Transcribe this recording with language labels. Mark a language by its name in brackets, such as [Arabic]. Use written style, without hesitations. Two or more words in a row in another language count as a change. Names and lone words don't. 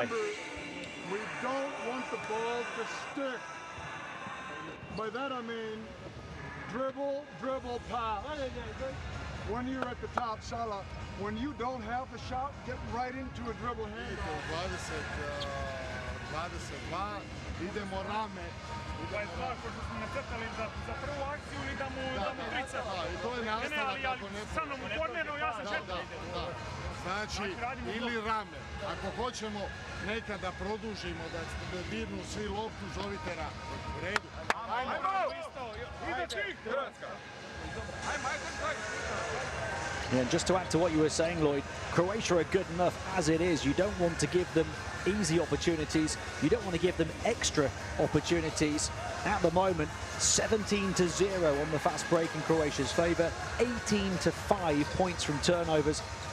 [English] We don't want the ball to stick. By that I mean dribble, pass. When you're at the top, Salah, when you don't have a shot, get right into a dribble handle. [Croatian] 22, idemo rame. 22, pošto smo nacrtali za prvu akciju i da mu trica. To je nastavak ako ne... Sa mnom u korneru, ja sam četiri. Znači, ili rame. Ako hoćemo nekada produžimo da dirnu svi loptu, zovite rame. U redu. Ide čik, Hrvatska. [English] Yeah, and just to add to what you were saying, Lloyd, Croatia are good enough as it is. You don't want to give them easy opportunities. You don't want to give them extra opportunities. At the moment, 17-0 on the fast break in Croatia's favour, 18-5 points from turnovers.